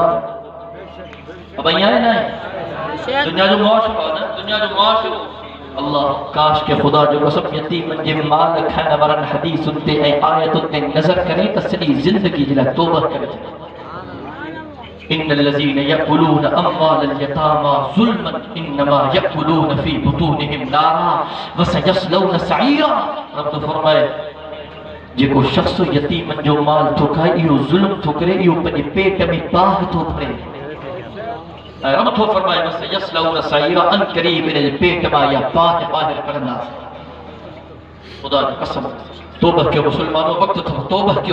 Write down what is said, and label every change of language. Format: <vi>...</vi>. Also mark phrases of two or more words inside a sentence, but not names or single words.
<sd>अब ईअं आहे न, दुनिया जो मुआशरो आहे न, दुनिया जो मुआशरो। अल्लाह काश के खुदा जो कसम यतीमनि जे माल खाइण वारनि हदीसुनि ते ऐं आयतुनि ते नज़र करे त सॼी ज़िंदगी जे लाइ तौबा करे छॾे।</sd> <ar>إن الذين يأكلون أموال اليتامى ظلما إنما يأكلون في بطونهم نارا وسيصلون سعيرا.</ar> <sd>रब तो फरमाए जेको शख्स यतीमनि जो माल थो खाए, इहो ज़ुल्म थो करे, इहो पंहिंजे पेट में बाहि थो भरे। रब तो फरमाए</sd> <ar>وسيصلون سعيرا,</ar> <sd>अन क़रीब इन जे पेट मां या बाहि ॿाहिरि कढंदासीं। खुदा जी कसम तौबा कयो मुसलमानों, वक्त थो तौबा कयो।</sd>